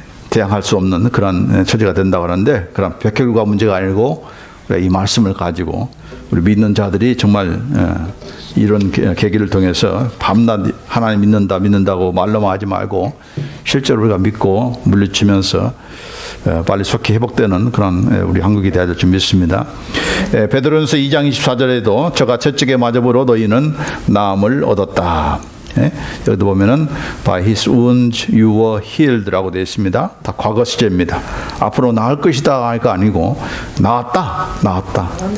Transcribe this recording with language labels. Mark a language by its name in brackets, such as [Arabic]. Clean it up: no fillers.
[Korean] 대항할 수 없는 그런 처지가 된다고 하는데 그런 백혈구가 문제가 아니고 이 말씀을 가지고 우리 믿는 자들이 정말 이런 계기를 통해서 밤낮 하나님 믿는다고 말로만 하지 말고 실제로 우리가 믿고 물리치면서 빨리 속히 회복되는 그런 우리 한국이 되어야 될 줄 믿습니다. 베드로전서 2장 24절에도 저가 채찍에 맞아보러 너희는 나음을 얻었다. 여기도 보면은 [English] by his wounds you were healed라고 [Korean] 되어 있습니다. 다 과거 시제입니다. 앞으로 나을 것이다 하니까 아니고 나았다.